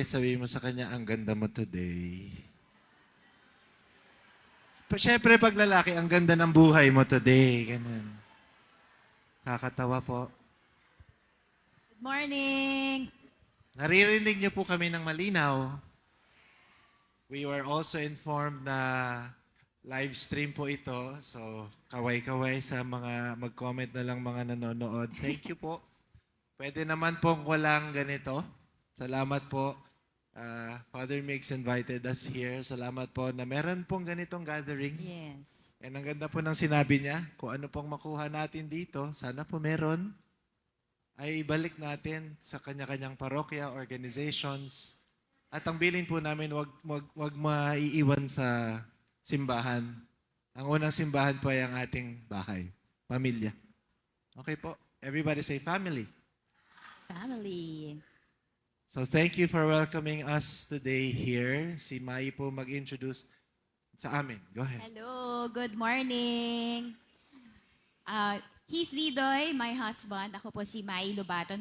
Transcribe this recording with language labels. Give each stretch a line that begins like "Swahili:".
Filipino: Sabihin mo sa kanya, ang ganda mo today. Siyempre, pag lalaki, ang ganda ng buhay mo today. Ganun. Kakatawa po.
English: Good morning!
Filipino: Naririnig niyo po kami ng malinaw.
English: We were also informed
Filipino: na live stream po ito. So, kaway-kaway sa mga mag-comment na lang mga nanonood.
English: Thank you
Filipino: po. Pwede naman pong walang ganito. Salamat po.
English: Father Mix invited us here.
Filipino: Salamat po na meron pong ganitong gathering.
English: Yes.
Filipino: And ang ganda po ng sinabi niya, kung ano pong makuha natin dito, sana po meron, ay ibalik natin sa kanya-kanyang parokya, organizations. At ang bilin po namin, wag maiiwan sa simbahan. Ang unang simbahan po ay ang ating bahay, pamilya.
English: Okay po. Everybody say family. Family. So thank you for welcoming us today here.
Filipino: Si Mai po mag-introduce sa amin.
English: Go ahead. Hello, good morning. He's Lidoy, my husband.
Filipino: Ako po si Mai Lubaton.